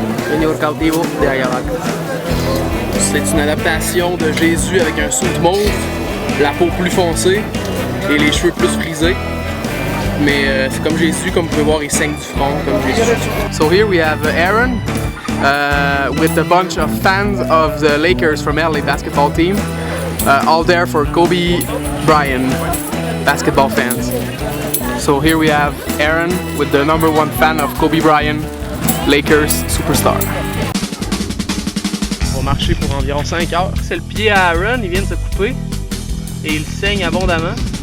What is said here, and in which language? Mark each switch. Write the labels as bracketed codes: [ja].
[fr] Señor Cautivo de Ayabaca. C'est une adaptation de Jésus avec un soute mauve, la peau plus foncée et les cheveux plus frisés. Mais c'est comme Jésus, comme vous pouvez voir, il saigne du front comme Jésus. [en] So here we have Aaron with a bunch of fans of the Lakers from LA basketball team, all there for Kobe Bryant basketball fans. So here we have Aaron with the #1 fan of Kobe Bryant, Lakers superstar. [fr] On va marcher pour environ 5 heures. C'est le pied à Aaron, il vient de se couper et il saigne abondamment.